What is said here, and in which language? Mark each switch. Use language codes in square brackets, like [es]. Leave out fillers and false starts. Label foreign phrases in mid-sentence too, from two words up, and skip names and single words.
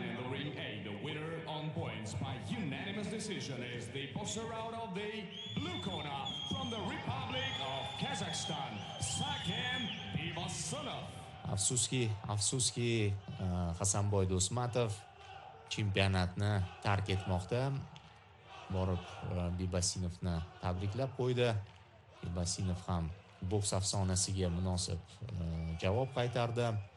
[en] in the ring A, the winner on points by unanimous decision is the boxer out of the blue corner from the Republic of Kazakhstan, Saken Bibasinov. [uz] Afsuski, Hasanboy Do'smatov chempionatni tark etmoqda. Borib Bibasinovni tabriklab qo'ydi. Bibasinov ham boks afsonasiga munosib javob qaytardi.